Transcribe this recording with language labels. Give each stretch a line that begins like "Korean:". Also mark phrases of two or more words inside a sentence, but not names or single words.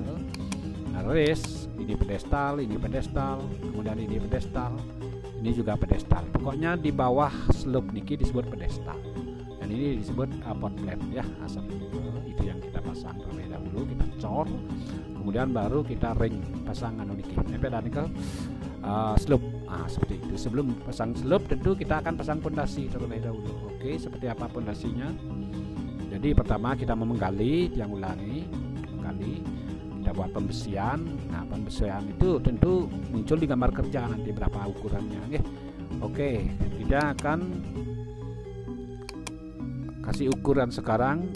Indonesian: Nah, ini pedestal, kemudian ini pedestal, ini juga pedestal. Pokoknya di bawah slope niki disebut pedestal, dan ini disebut
English: pot plate
Indonesian: ya. Nah, seperti itu yang kita pasang terlebih dahulu, kita cor, kemudian baru kita ring pasang niki. Nempel dan ke slope. Nah, seperti itu. Sebelum pasang slope tentu kita akan pasang pondasi terlebih dahulu. Oke, seperti apa pondasinya? Jadi pertama kita menggali, yang ulangi, menggali, kita buat pembesian. Nah, pembesian itu tentu muncul di gambar kerja nanti berapa ukurannya, Oke, kita akan kasih ukuran sekarang.